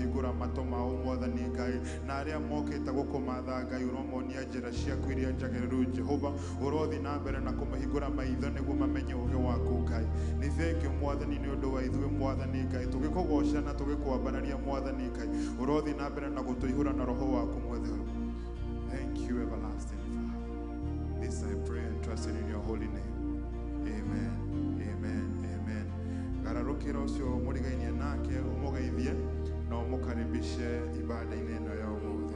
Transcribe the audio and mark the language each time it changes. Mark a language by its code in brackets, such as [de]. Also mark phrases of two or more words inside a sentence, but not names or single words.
[ki] kũhingũra matũ mao Mwathani Ngai, na arĩa mokĩte gũkũmatha Ngai ũromonia njĩra ciaku iria njagĩrĩru Jehova, ũrothi na mbere na kũmahingũra maitho nĩguo mamenye ũũgĩ waku Ngai. Nĩ thengio Mwathani nĩ ũndũ wa ithuĩ Mwathani Ngai, tũgĩkũgoca na tũgĩkwambararia Mwathani Ngai, ũrothi na mbere na gũtũihũra na roho waku mwetheru. [en] Thank you, everlasting Father. This I pray and trust in your holy name. Amen. Amen. Amen. [ki] Gararukira ucio murigainie nake umugeithie na umukaribishe ibada-inĩ ĩno ya ũmũthĩ.